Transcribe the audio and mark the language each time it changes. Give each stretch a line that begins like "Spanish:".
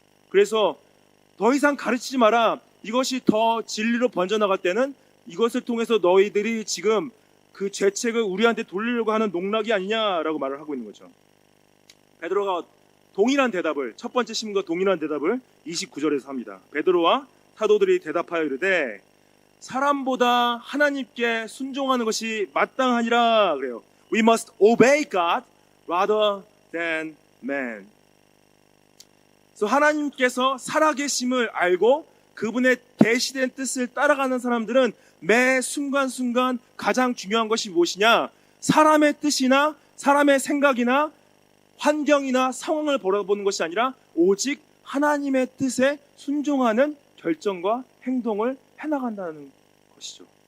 Korean: 그래서 더 이상 가르치지 마라. 이것이 더 진리로 번져나갈 때는 이것을 통해서 너희들이 지금 그 죄책을 우리한테 돌리려고 하는 농락이 아니냐라고 말을 하고 있는 거죠. 베드로가 동일한 대답을, 첫 번째 신문과 동일한 대답을 29절에서 합니다. 베드로와 사도들이 대답하여 이르되 사람보다 하나님께 순종하는 것이 마땅하니라 그래요.
English: We must obey God rather than man.
Korean: 그래서 하나님께서 살아계심을 알고 그분의 계시된 뜻을 따라가는 사람들은 매 순간순간 가장 중요한 것이 무엇이냐? 사람의 뜻이나 사람의 생각이나 환경이나 상황을 바라보는 것이 아니라 오직 하나님의 뜻에 순종하는 결정과 행동을 해나간다는 것이죠.